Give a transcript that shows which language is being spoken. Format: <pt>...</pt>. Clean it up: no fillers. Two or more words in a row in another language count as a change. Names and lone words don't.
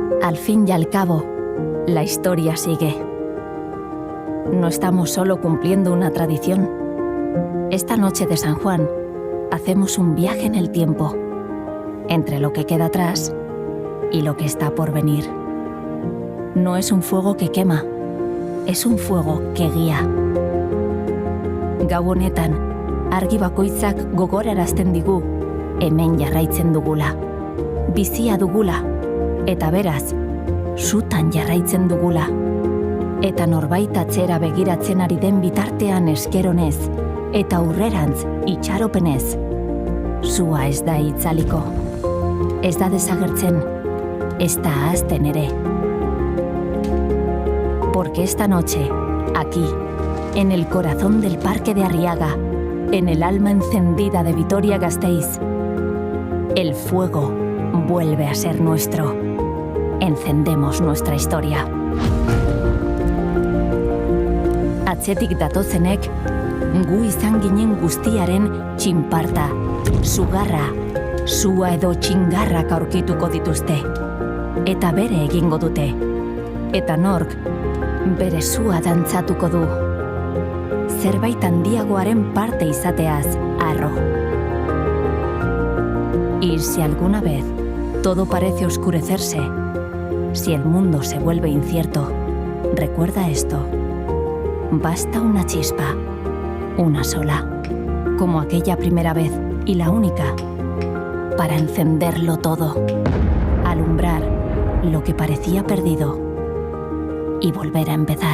<es>Al fin y al cabo, la historia sigue. No estamos solo cumpliendo una tradición. Esta noche de San Juan, hacemos un viaje en el tiempo, entre lo que queda atrás y lo que está por venir. No es un fuego que quema, es un fuego que guía.</es> <eu>Gau honetan, argi bakoitzak gogorarazten digu, hemen jarraitzen dugula. Bizia dugula, eta beraz, sutan jarraitzen dugula. Eta norbait atzera begiratzen ari den bitartean eskeronez, eta aurrerantz itxaropenez. Sua ez da itzaliko. Ez da desagertzen, ez da ahazten ere.</eu> <es>Porque esta noche, aquí, en el corazón del Parque de Arriaga, en el alma encendida de Vitoria-Gasteiz, el fuego vuelve a ser nuestro. Encendemos nuestra historia.</es> <eu>Atzetik datozenek, gu izan ginen guztiaren txinparta, sugarra, sua edo txingarrak aurkituko dituzte. Eta bere egingo dute. Eta nork, bere sua dantzatuko du. Zerbait handiagoaren parte izateaz, harro.</eu> <es>Y si alguna vez todo parece oscurecerse, si el mundo se vuelve incierto, recuerda esto. Basta una chispa, una sola, como aquella primera vez y la única, para encenderlo todo, alumbrar lo que parecía perdido y volver a empezar.</es>